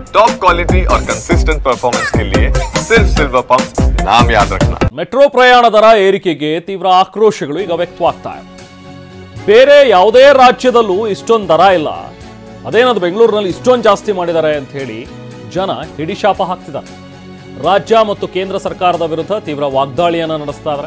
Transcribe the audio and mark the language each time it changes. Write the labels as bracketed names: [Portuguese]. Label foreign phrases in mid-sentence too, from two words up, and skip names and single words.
[English] top quality [Hindi] और [English] consistent performance [Hindi] के लिए सिर्फ सिल्वर पंप नाम याद रखना। [Kannada] ಮೆಟ್ರೋ ಪ್ರಯಾಣ ದರ ಏರಿಕೆಗೆ ತೀವ್ರ ಆಕ್ರೋಶಗಳು ಈಗ ವ್ಯಕ್ತವಾಗ್ತಾ ಇದೆ. ಬೇರೆ ಯಾವುದೇ ರಾಜ್ಯದಲ್ಲೂ ಇಷ್ಟೊಂದು ದರ ಇಲ್ಲ, ಅದೇನದು ಬೆಂಗಳೂರಿನಲ್ಲಿ ಇಷ್ಟೊಂದು ಜಾಸ್ತಿ ಮಾಡಿದ್ದಾರೆ ಅಂತ ಹೇಳಿ ಜನ ಹಿಡಿಶಾಪ ಹಾಕ್ತಿದ್ದಾರೆ. ರಾಜ್ಯ ಮತ್ತು ಕೇಂದ್ರ ಸರ್ಕಾರದ ವಿರುದ್ಧ ತೀವ್ರ ವಾಗ್ದಾಳಿಯನ್ನ ನಡೆಸ್ತಾ ಇದ್ದಾರೆ.